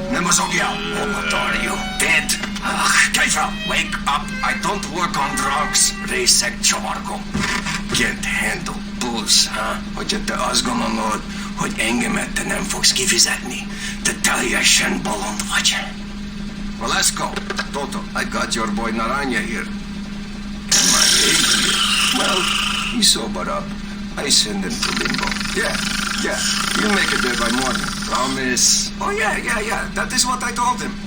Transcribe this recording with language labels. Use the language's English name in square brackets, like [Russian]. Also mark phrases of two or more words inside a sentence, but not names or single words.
[English] Mozogja! What are you? Dead? Kejfel, wake up! I don't work on drugs. [Hungarian] Részeg csavargom. [English] Can't handle booze, huh? [Hungarian] Hogyha te azt gondolod, hogy engemet te nem fogsz kifizetni, te teljesen bolond vagy. [English] Well, let's go. Toto, I got your boy Naranja here. And my aide here. Well, he sobered up. I send him to limbo. Yeah. You'll make it there by morning. Promise. Oh, yeah. That is what I told him.